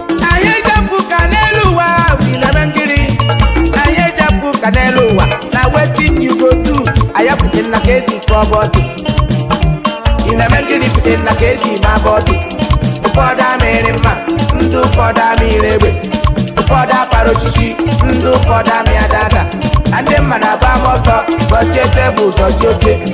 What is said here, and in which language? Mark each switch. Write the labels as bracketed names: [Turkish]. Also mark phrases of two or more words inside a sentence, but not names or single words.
[Igbo] Anyị ejefu ka n'elu ụwa, we na na ngiri. Anyị ejefu ka n'elu ụwa, na [Nigerian Pidgin] wetin you go do? [Igbo] Anyị afụte nna ka eji kụọ bọọdụ. Ị na-eme gịnị bido na ka eji ma bọdụ? Ụfọdụ amịrị mma, ndị ụfọdụ amịrị egbe. Ụfọdụ akpara ochichi, ndị ụfọdụ amị adaga. Na ndị mma na-aba m ọzọ, zọchie tebụl, zọchie oche.